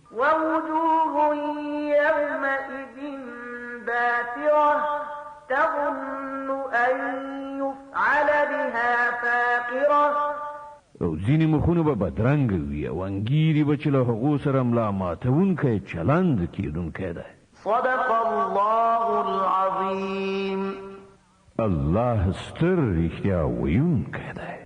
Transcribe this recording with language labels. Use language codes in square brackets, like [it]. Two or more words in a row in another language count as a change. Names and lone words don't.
[ar] ووجوه يومئذ باسرة تظن أن يفعل بها فاقرة. [ps] او ځینې مخونه به بدرنګه وي او انګیري به چې له هغو سره ملا ماتونکی چلند کېدونکی دی. [ar] صدق الله العظيم. [ps] الله ستر رښتیا ویونکی دی.